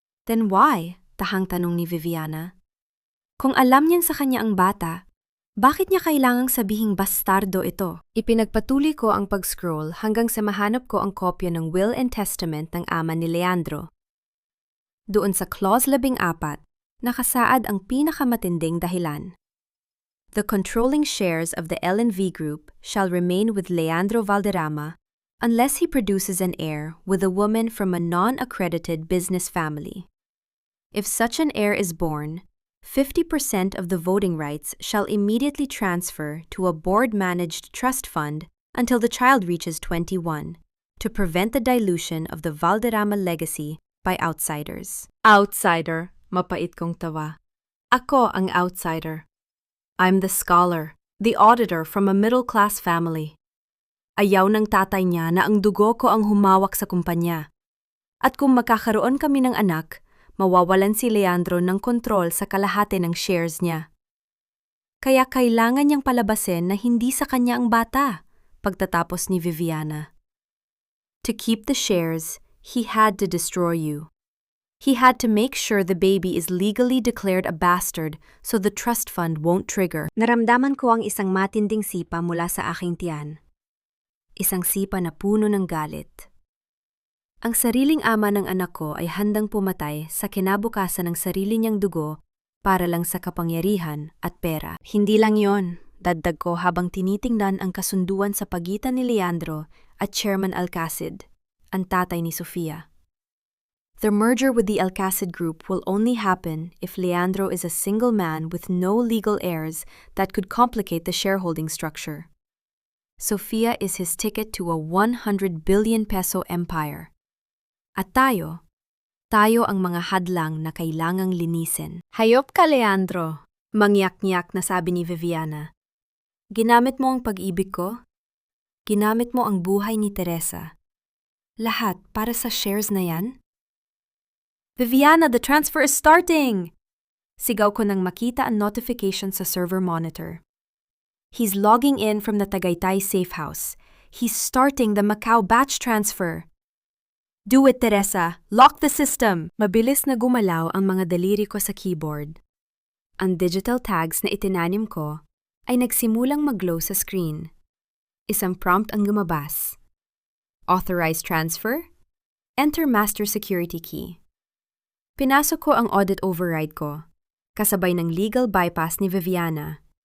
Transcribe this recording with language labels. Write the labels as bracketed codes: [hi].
[en] Then why? [tl] Tahang tanong ni Viviana. Kung alam niyang sa kanya ang bata, bakit niya kailangang sabihing bastardo ito? Ipinagpatuloy ko ang pag-scroll hanggang sa mahanap ko ang kopya ng will and testament ng ama ni Leandro. Doon sa clause 14, nakasaad ang pinakamatinding dahilan. [en] The controlling shares of the L&V Group shall remain with Leandro Valderrama unless he produces an heir with a woman from a non-accredited business family. If such an heir is born, 50% of the voting rights shall immediately transfer to a board-managed trust fund until the child reaches 21, to prevent the dilution of the Valderrama legacy by outsiders. [tl] Outsider, mapait kong tawa. Ako ang outsider. [en] I'm the scholar, the auditor from a middle-class family. [tl] Ayaw ng tatay niya na ang dugo ko ang humawak sa kumpanya. At kung magkakaroon kami ng anak, mawawalan si Leandro ng kontrol sa kalahati ng shares niya. Kaya kailangan niyang palabasin na hindi sa kanya ang bata, pagtatapos ni Viviana. [en] To keep the shares, he had to destroy you. He had to make sure the baby is legally declared a bastard so the trust fund won't trigger. [tl] Naramdaman ko ang isang matinding sipa mula sa aking tiyan. Isang sipa na puno ng galit. Ang sariling ama ng anak ko ay handang pumatay sa kinabukasan ng sarili niyang dugo para lang sa kapangyarihan at pera. Hindi lang yon, dagdag ko habang tinitingnan ang kasunduan sa pagitan ni Leandro at Chairman Alcacid, ang tatay ni Sofia. [en] The merger with the Alcacid Group will only happen if Leandro is a single man with no legal heirs that could complicate the shareholding structure. Sofia is his ticket to a 100 billion peso empire. [tl] At tayo ang mga hadlang na kailangang linisin. Hayop ka, Leandro, mangyak-nyak na sabi ni Viviana. Ginamit mo ang pag-ibig ko? Ginamit mo ang buhay ni Teresa. Lahat para sa shares na yan? [en] Viviana, the transfer is starting! [tl] Sigaw ko nang makita ang notification sa server monitor. [en] He's logging in from the Tagaytay safe house. He's starting the Macau batch transfer. Do it, Teresa! Lock the system! [tl] Mabilis na gumalaw ang mga daliri ko sa keyboard. Ang digital tags na itinanim ko ay nagsimulang mag-glow sa screen. Isang prompt ang lumabas. [en] Authorize transfer? Enter master security key. [tl] Pinasok ko ang audit override ko, kasabay ng legal bypass ni Viviana.